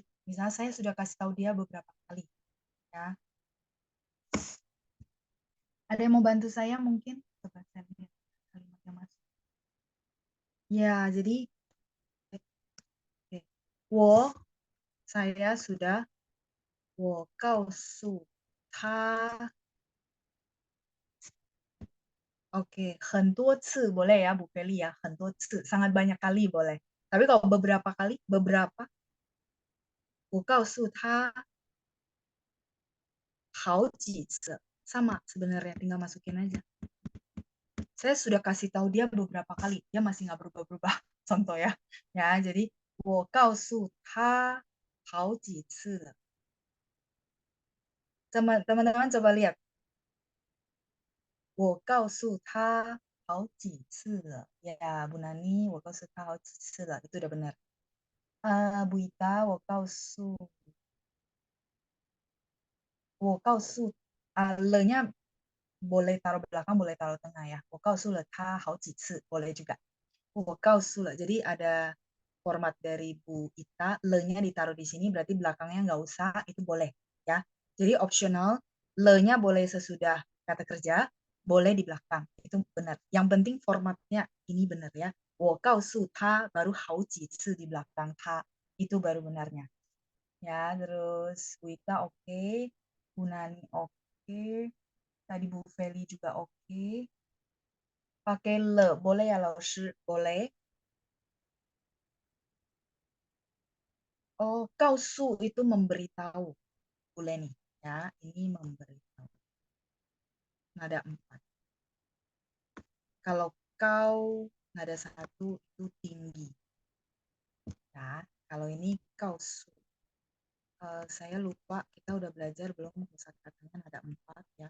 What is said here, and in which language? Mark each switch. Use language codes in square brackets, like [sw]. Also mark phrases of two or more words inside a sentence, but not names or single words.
[id] Misalnya saya sudah kasih tahu dia beberapa kali. Ya. Ada yang mau bantu saya mungkin? Coba saya lihat kalimat yang masuk. Ya, jadi saya sudah [zh] 我告诉他 [id] Oke, [zh] 很多次 [id] boleh ya Bu Feli ya, [zh] 很多次, [id] sangat banyak kali boleh. Tapi kalau beberapa kali, beberapa, [zh] 我告诉他好几次, [id] sama sebenarnya, tinggal masukin aja. Saya sudah kasih tahu dia beberapa kali, dia masih nggak berubah-berubah, contoh ya. Ya, jadi [zh] 我告诉他好几次了. [id] Teman-teman coba lihat. [zh] 我告诉他好几次了. [id] Ya, Bu Nani, [zh] 我告诉他好几次了. [id] Itu udah benar. Bu Ita, [zh] 我告诉 [id] le-nya boleh taruh belakang, boleh taruh tengah ya. [zh] 我告诉了他好几次, [id] boleh juga. [zh] 我告诉了. [id] Jadi ada format dari Bu Ita, le-nya ditaruh di sini, berarti belakangnya nggak usah, itu boleh ya. Jadi optional, le-nya boleh sesudah kata kerja, boleh di belakang, itu benar. Yang penting formatnya ini benar ya. [zh] 我告诉他 [id] baru [zh] 好几次 [id] di belakang ta, itu baru benarnya. Ya, terus Bu Ita oke, Bu Nani oke, tadi Bu Feli juga oke. Pakai le, boleh ya Laoshi? Boleh. Oh, 告诉 itu memberitahu. Boleh nih, ya. Ini memberitahu. Nada 4. Kalau kau, nada 1 itu tinggi. Ya, kalau ini 告诉. Saya lupa, kita udah belajar belum kosakatanya nada 4 ya.